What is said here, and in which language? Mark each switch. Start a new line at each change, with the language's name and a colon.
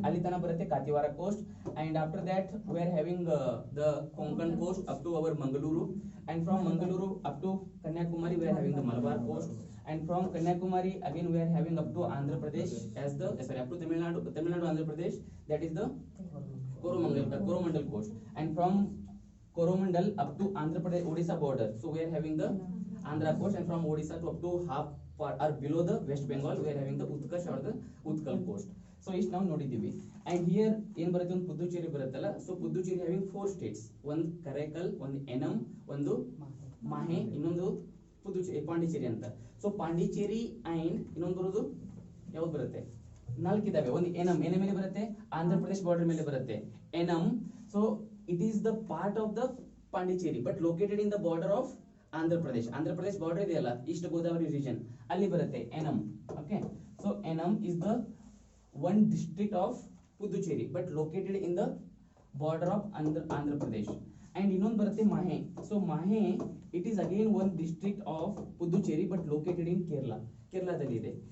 Kannada: Ali tana barate
English: Kathiawar coast, and after that we are having the Konkan coast up to our Bengaluru, and from Bengaluru up to Kanyakumari we are having the Malabar coast, and from Kanyakumari again we are having up to Andhra Pradesh up to Tamil Nadu Andhra Pradesh, that is the Coromandel coast, and from Coromandel up to Andhra Pradesh Odisha border, so we are having the Andhra coast, and from Odisha to up to half or below the West Bengal we are having the Utkarsh or the Utkal coast.
Kannada: So ಇಷ್ಟು ನಾವು ನೋಡಿದ್ದೀವಿ. And here ಏನು ಬರುತ್ತೆ, ಒಂದು ಪುದುಚೇರಿ ಬರುತ್ತಲ್ಲ. So Puducherry having 4 states, ಒಂದು ಕರೈಕಲ್, ಒಂದು annum, ಒಂದು ಮಾಹೆ, ಇನ್ನೊಂದು ಪಾಂಡಿಚೇರಿ ಅಂತ. ಸೊ ಪಾಂಡಿಚೇರಿ ಅಂಡ್ ಇನ್ನೊಂದು ಬರೋದು ಯಾವ್ದು ಬರುತ್ತೆ, ನಾಲ್ಕಿದಾವೆ. ಒಂದು ಎನಮ್ ಮೇಲೆ ಬರುತ್ತೆ, ಆಂಧ್ರ ಪ್ರದೇಶ್ ಬಾರ್ಡರ್ ಮೇಲೆ ಬರುತ್ತೆ annum.
English: so it is the part of the Pondicherry but located in the border of Andhra Pradesh border ಇದೆಯಲ್ಲ, East Godavari region,
Kannada: ಅಲ್ಲಿ ಬರುತ್ತೆ annum.
English: Okay, so Yanam is the one district of Puducherry but located in the border of Andhra Pradesh. And
Kannada: ಇನ್ನೊಂದು ಬರುತ್ತೆ ಮಾಹೆ.
English: so Mahe it is again one district of Puducherry but located in
Kannada: ಕೇರಳದಲ್ಲಿ ಇದೆ.